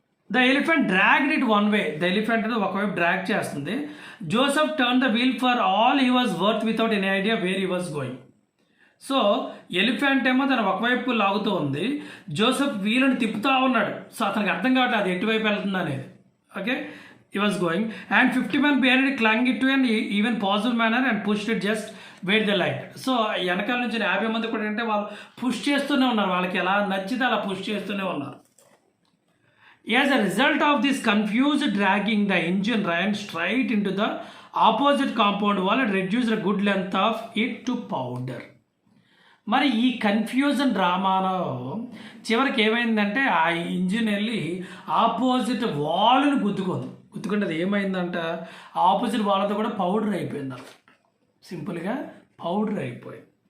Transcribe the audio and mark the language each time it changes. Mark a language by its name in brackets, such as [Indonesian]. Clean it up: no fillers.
[English] The elephant dragged it one way. [Telugu] The elephant అనేది ఒకవైపు drag చేస్తుంది. [English] Joseph turn the wheel for all he was worth without any idea where he was going. [Telugu] So elephant ఏమో తను ఒకవైపు లాగుతూ ఉంది, Joseph వీలుని తిప్పుతూ ఉన్నాడు. సో అతనికి అర్థం కావట్లేదు అది ఎటువైపు వెళ్తుంది అనేది. [English] Okay, he was going and 50 men behind it clung it to an even possible manner and pushed it just where they liked. [Telugu] So వెనకాల నుంచి 50 మంది కూడా అంటే వాళ్ళు పుష్ చేస్తూనే ఉన్నారు, వాళ్ళకి ఎలా నచ్చితే అలా పుష్ చేస్తూనే ఉన్నారు. [English] As a result of this confused dragging, the engine ran straight into the opposite compound wall and reduced a good length of it to powder. [Telugu] మరి ఈ కన్ఫ్యూజన్ డ్రామాలో చివరికి ఏమైందంటే ఆ ఇంజిన్ వెళ్ళి ఆపోజిట్ వాల్ని గుద్దుకుంటే అది ఏమైందంట, ఆపోజిట్ వాల్తో కూడా పౌడర్ అయిపోయింది అనమాట. సింపుల్గా పౌడర్ అయిపోయింది.